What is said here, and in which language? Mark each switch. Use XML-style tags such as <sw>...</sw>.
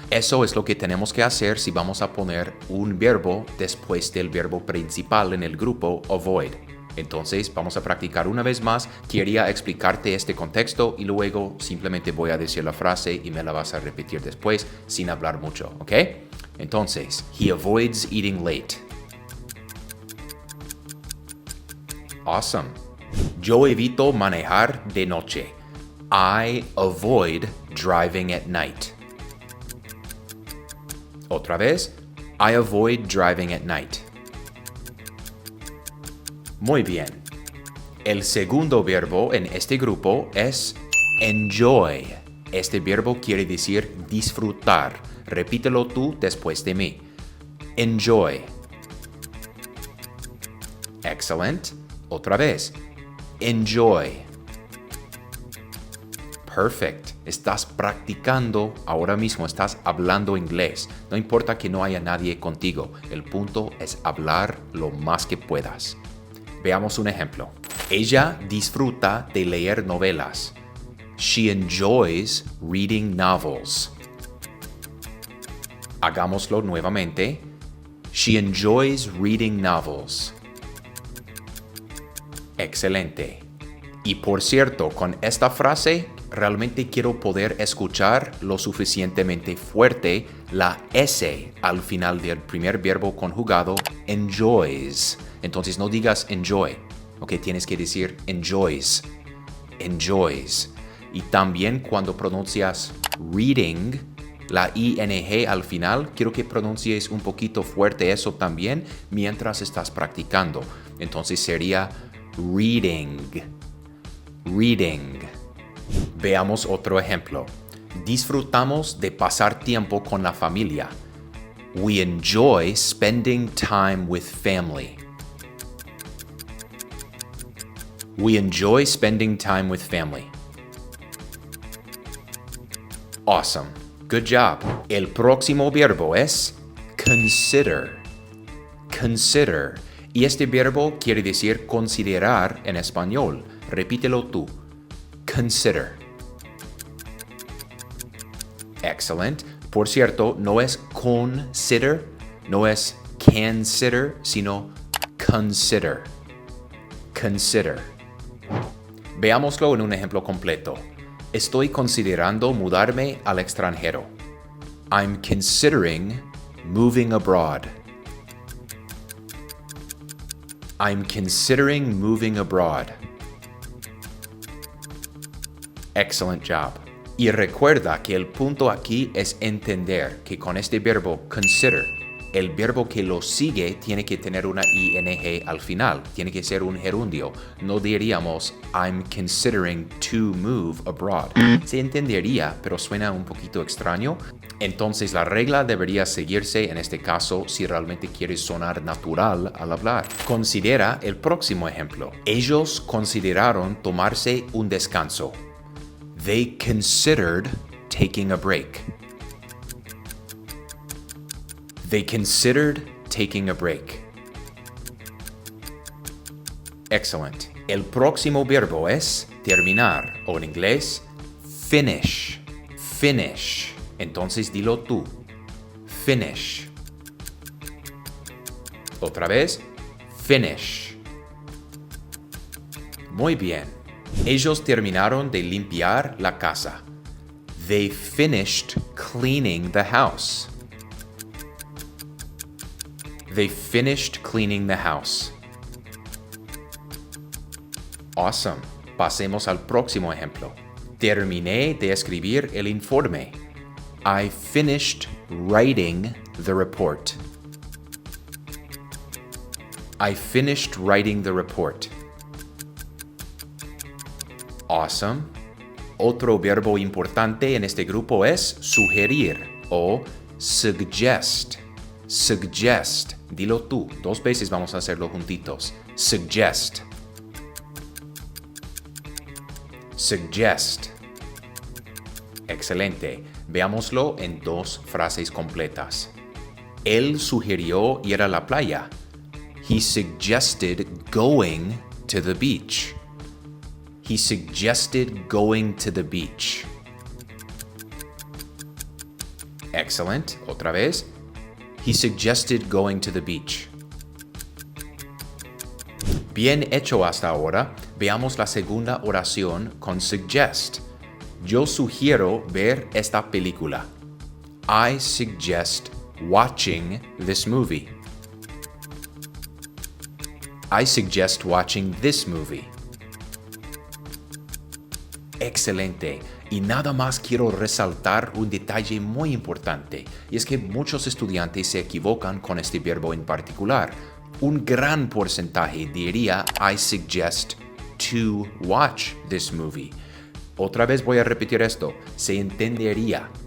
<es>Eso es lo que tenemos que hacer si vamos a poner un verbo después del verbo principal en el grupo avoid. Entonces, vamos a practicar una vez más. Quería explicarte este contexto y luego simplemente voy a decir la frase y me la vas a repetir después sin hablar mucho, ¿ok? Entonces,</es> <en>he avoids eating late. Awesome.</en> <es>Yo evito manejar de noche.</es> <en>I avoid driving at night.</en> <es>Otra vez,</es> <en>I avoid driving at night.</en> <es>Muy bien. El segundo verbo en este grupo es enjoy. Este verbo quiere decir disfrutar. Repítelo tú después de mí.</es> <en>Enjoy. Excellent.</en> <es>Otra vez.</es> <en>Enjoy. Perfect.</en> <es>Estás practicando ahora mismo, estás hablando inglés. No importa que no haya nadie contigo. El punto es hablar lo más que puedas. Veamos un ejemplo. Ella disfruta de leer novelas.</es> <en>She enjoys reading novels.</en> <es>Hagámoslo nuevamente.</es> <en>She enjoys reading novels.</en> <es>Excelente. Y por cierto, con esta frase realmente quiero poder escuchar lo suficientemente fuerte la S al final del primer verbo conjugado enjoys. Entonces no digas enjoy, ¿ok? Tienes que decir enjoys. Enjoys. Y también cuando pronuncias reading, la ing al final, quiero que pronuncies un poquito fuerte eso también mientras estás practicando. Entonces sería reading. Reading. Veamos otro ejemplo. Disfrutamos de pasar tiempo con la familia.</es> <en>We enjoy spending time with family. We enjoy spending time with family. Awesome. Good job.</en> <es>El próximo verbo es</es> <en>consider. Consider.</en> <es>Y este verbo quiere decir considerar en español. Repítelo tú. Consider.</es> <en>Excellent.</en> <es>Por cierto, no es consider, no es consider, sino consider. Consider. Veámoslo en un ejemplo completo. Estoy considerando mudarme al extranjero.</es> <en>I'm considering moving abroad. I'm considering moving abroad. Excellent job.</en> <es>Y recuerda que el punto aquí es entender que con este verbo consider, el verbo que lo sigue tiene que tener una ing al final, tiene que ser un gerundio. No diríamos</es> <en>I'm considering to move abroad.</en> <es>Se entendería, pero suena un poquito extraño. Entonces la regla debería seguirse en este caso si realmente quieres sonar natural al hablar. Considera el próximo ejemplo. Ellos consideraron tomarse un descanso.</es> <en>They considered taking a break. They considered taking a break. Excellent.</en> <es>El próximo verbo es terminar, o en inglés, finish. Finish. Entonces dilo tú. Finish. Otra vez, finish. Muy bien. Ellos terminaron de limpiar la casa.</es> <en>They finished cleaning the house. They finished cleaning the house. Awesome.</en> <es>Pasemos al próximo ejemplo. Terminé de escribir el informe.</es> <en>I finished writing the report. I finished writing the report. Awesome.</en> <es>Otro verbo importante en este grupo es sugerir o suggest. Suggest. Dilo tú. 2 veces vamos a hacerlo juntitos. Suggest. Suggest. Excelente. Veámoslo en 2 frases completas. Él sugirió ir a la playa.</es> <en>He suggested going to the beach. He suggested going to the beach. Excellent.</en> <es>Otra vez.</es> <en>He suggested going to the beach.</en> <es>Bien hecho hasta ahora. Veamos la segunda oración con suggest. Yo sugiero ver esta película.</es> <en>I suggest watching this movie. I suggest watching this movie.</en> <es>Excelente. Y nada más quiero resaltar un detalle muy importante, y es que muchos estudiantes se equivocan con este verbo en particular. Un gran porcentaje diría</es> <en>I suggest to watch this movie.</en> <es>Otra vez voy a repetir esto. Se entendería.</es>